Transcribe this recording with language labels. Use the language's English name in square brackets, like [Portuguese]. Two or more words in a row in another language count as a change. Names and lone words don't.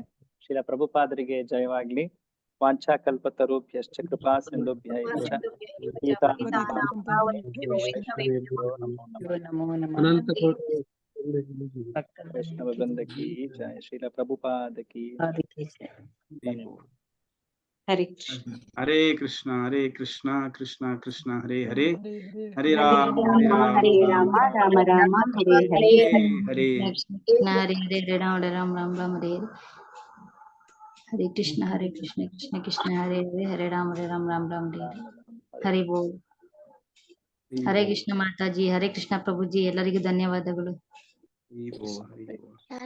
[Kannada] ಶ್ರೀಲ ಪ್ರಭುಪಾದರಿಗೆ ಜಯವಾಗ್ಲಿ. [Sanskrit] ವಾಂಛಾ ಕಲ್ಪತರುಭ್ಯಶ್ಚ ಕೃಪಾ ಸಿಂಧುಭ್ಯ [Kannada] ಅನಂತ [Hindi] वैष्णव वृंद की जय. श्रील प्रभुपाद की ಹರೇ [Sanskrit] ಹರೇ ಕೃಷ್ಣ, ಹರೇ ಕೃಷ್ಣ, ಕೃಷ್ಣ ಕೃಷ್ಣ ಹರೇ ಹರೇ, ಹರೇ ರಾಮ ಹರೇ ರಾಮ, ರಾಮ ರಾಮ ಹರೇ ಹರೇ. ಹರೇ ಹರೇ ಹರೇ ರಾಮ ರಾಮ ರಾಮ ರಾಮ ಹರೇ ಹರೇ ಕೃಷ್ಣ ಕೃಷ್ಣ ಕೃಷ್ಣ ಹರೇ ಹರೇ, ಹರೇ ರಾಮ ರಾಮ ರಾಮ ಹರೇ [Hindi] हरि बोल. [Sanskrit] ಹರೇ ಕೃಷ್ಣ [Kannada] ಮಾತಾಜಿ, [Sanskrit] ಹರೇ ಕೃಷ್ಣ [Kannada] ಪ್ರಭುಜಿ, ಎಲ್ಲರಿಗೂ ಧನ್ಯವಾದಗಳು. [Hindi] हरि बोल, हरि बोल.